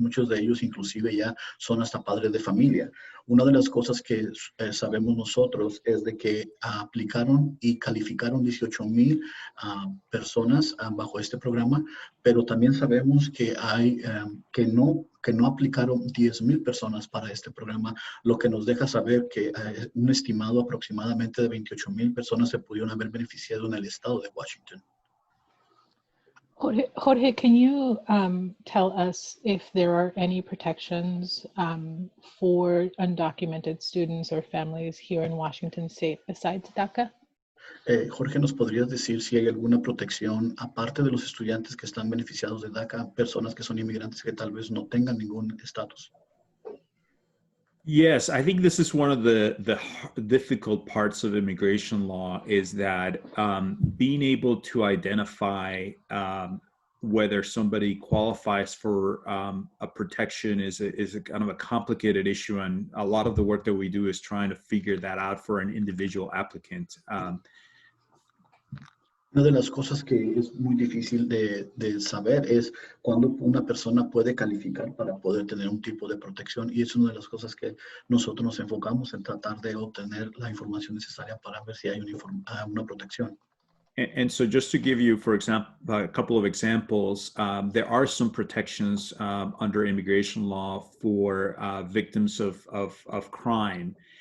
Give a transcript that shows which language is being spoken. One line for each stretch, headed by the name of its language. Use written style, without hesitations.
Spanish: Muchos de ellos inclusive ya son hasta padres de familia. Una de las cosas que sabemos nosotros es de que aplicaron y calificaron 18,000 personas bajo este programa, pero también sabemos que hay que no aplicaron 10,000 personas para este programa, lo que nos deja saber que un estimado aproximadamente de 28,000 personas se pudieron haber beneficiado en el estado de Washington.
English: Jorge, can you tell us if there are any protections for undocumented students or families here in Washington State besides DACA?
Spanish: Jorge, ¿nos podrías decir si hay alguna protección, aparte de los estudiantes que están beneficiados de DACA, personas que son inmigrantes que tal vez no tengan ningún estatus?
English: Yes, I think this is one of the difficult parts of immigration law, is that being able to identify whether somebody qualifies for a protection is a kind of a complicated issue, and a lot of the work that we do is trying to figure that out for an individual applicant.
Spanish: Una de las cosas que es muy difícil de saber es cuándo una persona puede calificar para poder tener un tipo de protección, y es una de las cosas que nosotros nos enfocamos en tratar de obtener la información necesaria para ver si hay una protección.
English: And so just to give you, for example, a couple of examples, there are some protections under immigration law for victims of crime.